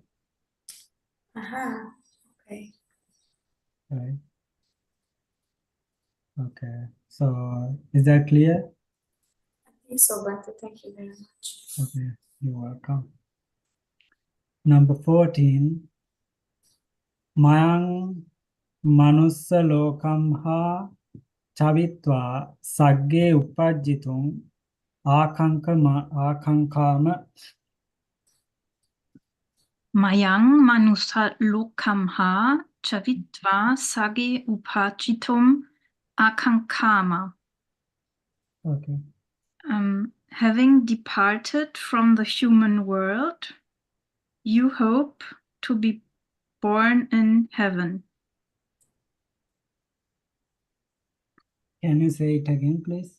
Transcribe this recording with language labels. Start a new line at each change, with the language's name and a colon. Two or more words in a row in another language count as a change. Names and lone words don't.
English: Aha. Okay. Right. Okay. So is that clear? I think so, Bhante. Thank you very much. Okay. You're welcome. Number 14.
Pali: Mayang manussa lokam ha chavitva sagge upajjitum akankama. Mayang manusa lokamha chavitva sage upachitum akankama.
English: Okay. Having departed from the human world, you hope to be born in heaven. Can you say it again, please?